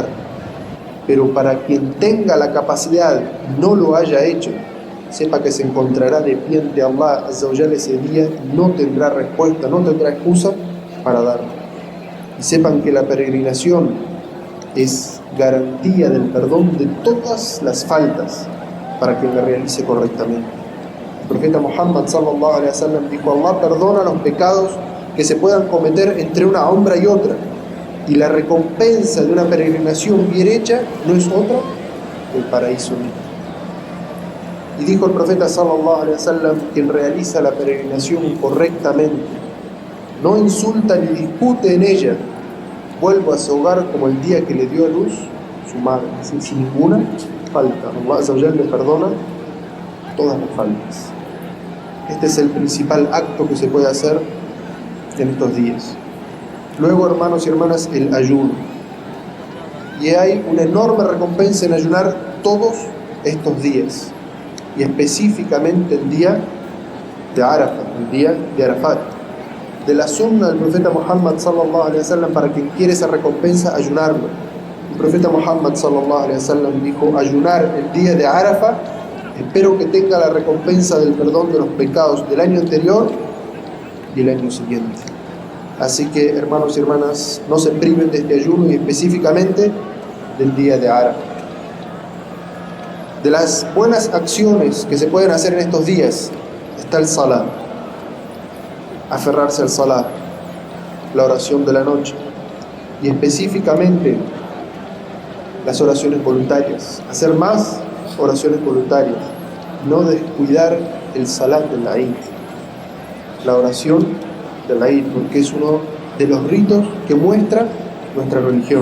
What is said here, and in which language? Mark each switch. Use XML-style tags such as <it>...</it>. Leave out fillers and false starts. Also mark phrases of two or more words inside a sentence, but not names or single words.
<es>Pero para quien tenga la capacidad y no lo haya hecho, sepa que se encontrará de pie ante Allah</es> <ar>عز وجل</ar> <es>ese día y no tendrá respuesta, no tendrá excusa para darlo. Y sepan que la peregrinación es garantía del perdón de todas las faltas para quien la realice correctamente. El profeta Muhammad</es> <ar>صلى الله عليه وسلم</ar> <es>dijo: Allah perdona los pecados que se puedan cometer entre una sombra y otra, y la recompensa de una peregrinación bien hecha no es otra que el paraíso mismo. Y dijo el profeta</es> <ar>صلى الله عليه وسلم:</ar> <es>quien realiza la peregrinación correctamente, no insulta ni discute en ella, vuelve a su hogar como el día que le dio a luz su madre, sin ninguna falta. Allah</es> <ar>عز وجل</ar> <es>le perdona todas las faltas. Este es el principal acto que se puede hacer en estos días. Luego, hermanos y hermanas, el ayuno. Y hay una enorme recompensa en ayunar todos estos días, y específicamente el día de Arafat, el día de Arafat. De la sunna del profeta Muhammad</es> <ar>صلى الله عليه وسلم,</ar> <es>para quien quiere esa recompensa, ayunarlo. El profeta Muhammad</es> <ar>صلى الله عليه وسلم</ar> <es>dijo: ayunar el día de Arafat, espero que tenga la recompensa del perdón de los pecados del año anterior y el año siguiente. Así que, hermanos y hermanas, no se priven de este ayuno, y específicamente del día de Arafat. De las buenas acciones que se pueden hacer en estos días está el salat, aferrarse al salat, la oración de la noche, y específicamente las oraciones voluntarias, hacer más oraciones voluntarias, no descuidar el salat del Eid, la oración del Eid, porque es uno de los ritos que muestra nuestra religión.</es>